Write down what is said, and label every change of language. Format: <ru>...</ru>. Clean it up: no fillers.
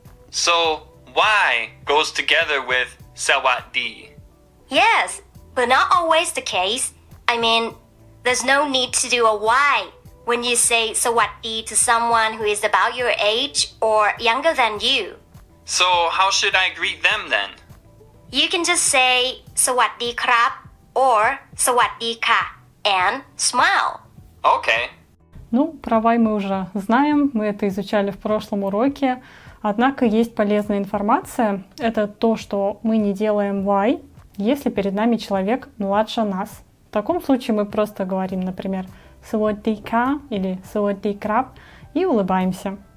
<en>So, Y goes together with Sawadi. Yes, but not always the case. I mean, there's no need to do a why when you say</en> <th>สวัสดี</th> <en>to someone who is about your age or younger than you. So, how should I greet them then? You can just say</en> <th>สวัสดีครับ</th> <en>or</en> <th>สวัสดีค่ะ</th> <en>and smile. Okay.</en> <ru>Ну, про why мы уже знаем, мы это изучали в прошлом уроке. Однако есть полезная информация. Это то, что мы не делаем why, если перед нами человек младше нас. В таком случае мы просто говорим, например,</ru> <th>สวัสดีค่ะ</th> <ru>или</ru> <th>สวัสดีครับ</th> <ru>и улыбаемся.</ru>